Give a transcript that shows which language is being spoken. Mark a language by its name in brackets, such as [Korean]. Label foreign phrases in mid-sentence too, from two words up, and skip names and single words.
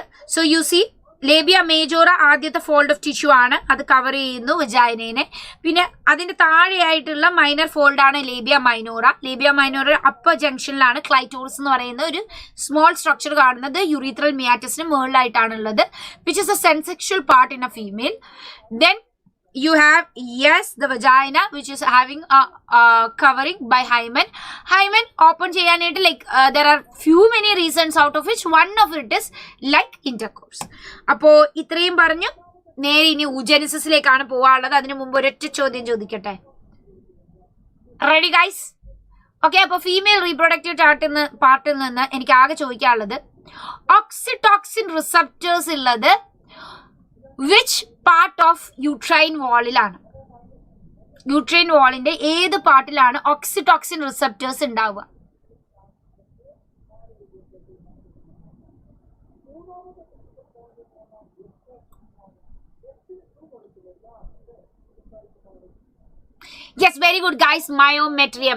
[English] So you see labia majora [Malayalam] ആദ്യത്തെ [English] fold of tissue [Malayalam] ആണ്, അത് കവർ ചെയ്യുന്നു വജൈനയെ. പിന്നെ അതിന്റെ താഴെയായിട്ടുള്ള [English] minor fold [Malayalam] ആണ് [English] labia minora. labia minora upper [Malayalam] ജംഗ്ഷനിലാണ് ക്ലൈറ്റോറിസ് എന്ന് പറയുന്ന ഒരു [English] small structure [Malayalam] കാണുന്നത്. [English] urethral meatus [Malayalam] മുകളിലായിട്ടാണുള്ളത്, [English] which is a sensational part in a female. ദെൻ you have the vagina which is having a covering by hymen. Hymen open cheyanayittu like there are few many reasons out of which one of it is like intercourse. [Malayalam] അപ്പോ ഇത്രയും പറഞ്ഞ് നേരെ ഇനി oogenesis ലേക്കാണ് പോവല്ലത്. അതിനു മുൻപ് ഒരു ചോദ്യം ചോദിക്കട്ടെ. [English] Ready guys? Okay, appo female reproductive partil [Malayalam] നിന്ന് എനിക്ക് ആകെ ചോയിക്കാനുള്ളത് [English] oxytocin receptors ഉള്ളത് which part of uterine wall-ലാണ്? uterine wall [Malayalam] ഏത് പാർട്ടിലാണ് [English] oxytoxin receptors [Malayalam] ഉണ്ടാവുക? [English] Yes, very good guys. myometrium.